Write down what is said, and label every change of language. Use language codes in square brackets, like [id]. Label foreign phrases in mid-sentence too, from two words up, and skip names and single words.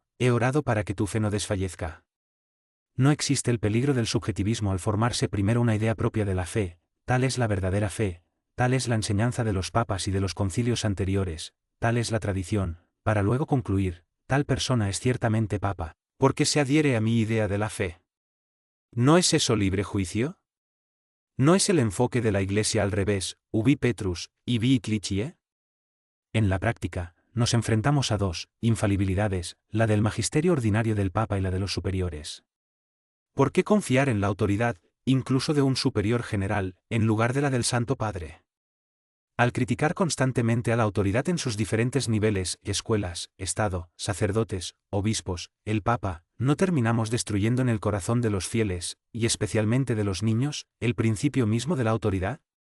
[es] He orado para que tu fe no desfallezca. No existe el peligro del subjetivismo al formarse primero una idea propia de la fe, tal es la verdadera fe, tal es la enseñanza de los papas y de los concilios anteriores, tal es la tradición, para luego concluir, tal persona es ciertamente papa, porque se adhiere a mi idea de la fe. ¿No es eso libre juicio? ¿No es el enfoque de la Iglesia al revés, [la] ubi Petrus, ibi clicie? [es] En la práctica, nos enfrentamos a dos infalibilidades, la del magisterio ordinario del Papa y la de los superiores. ¿Por qué confiar en la autoridad, incluso de un superior general, en lugar de la del Santo Padre? Al criticar constantemente a la autoridad en sus diferentes niveles, escuelas, Estado, sacerdotes, obispos, el Papa, ¿no terminamos destruyendo en el corazón de los fieles, y especialmente de los niños, el principio mismo de la autoridad?